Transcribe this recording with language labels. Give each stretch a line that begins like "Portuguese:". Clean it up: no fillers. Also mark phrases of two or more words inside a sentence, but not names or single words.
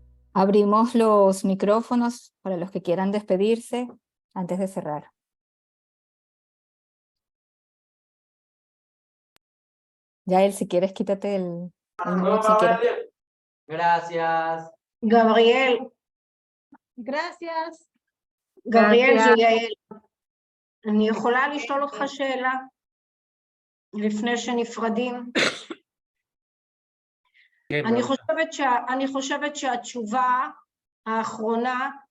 Spanish: Abrimos los micrófonos para los que quieran despedirse antes de cerrar. Yael, si quieres, quítate el mute si quieres. Gracias.
Hebrew: גבריאל,
Spanish: Gracias.
Hebrew: גבריאל זה
Spanish: Gracias.
Hebrew: יעל. אני יכולה לשאול אותך שאלה לפני שנפרדים? אני חושבת שהתשובה האחרונה